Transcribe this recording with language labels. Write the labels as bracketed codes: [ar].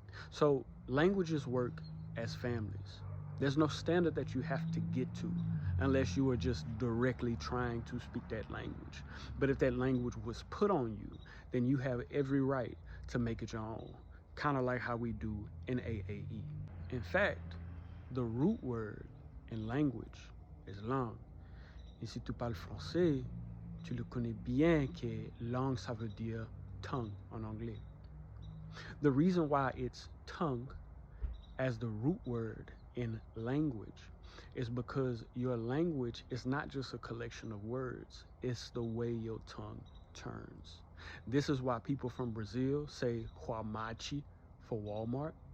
[en] So languages work as families. There's no standard that you have to get to unless you are just directly trying to speak that language. But if that language was put on you, then you have every right to make it your own, kind of like how we do in AAE. In fact, the root word in language is langue. [fr] Et si tu parles français, tu le connais bien que langue, ça veut dire tongue en anglais. [en] The reason why it's tongue as the root word in language is because your language is not just a collection of words, it's the way your tongue turns. This is why people from Brazil say huamachi for Walmart.